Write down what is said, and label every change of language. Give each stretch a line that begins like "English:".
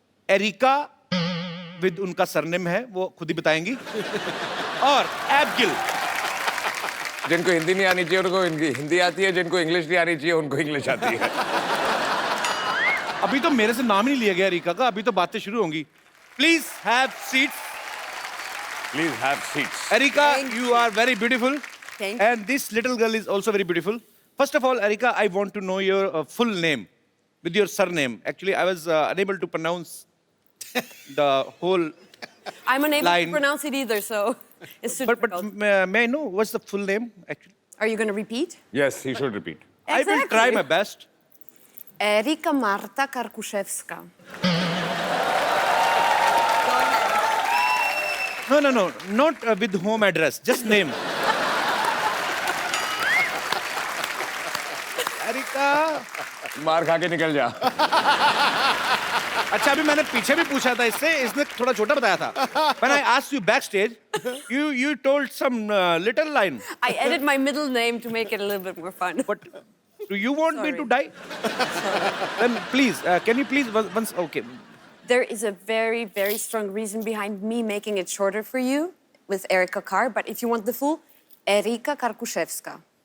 Hindi: Areca with उनका surname है, वो खुद ही बताएंगी। और एबगिल, जिनको हिंदी नहीं आनी चाहिए उनको हिंदी आती है, जिनको इंग्लिश नहीं आनी चाहिए उनको इंग्लिश आती है। अभी तो मेरे से नाम ही नहीं लिया गया एरिका का, अभी तो बातें शुरू होंगी।
English: Please have seats. Please have seats. Erika, you are very beautiful. Thank you. And this little girl is also very beautiful. First of all, Erika, I want to know your full name with your surname. Actually, I was unable to pronounce the whole I'm unable line. to pronounce it either, so it's too But difficult. may I know what's the full name actually? Are you going to repeat? Yes, he should repeat. I will try my best. Erika Marta Karkuszewska. No, not with home address, just name. Erika.
Hindi: मार खा के निकल जा। अच्छा, अभी मैंने पीछे भी पूछा था इससे, इसने थोड़ा छोटा बताया था।
English: When I asked you backstage, you told some little line. I added my middle name to make it a little bit more fun. But do you want me to die? Then please, can you please once? Okay. There is a very, very strong reason behind me making it shorter for you with Erika Kar, but if you want the full, Erika Karkuszewska.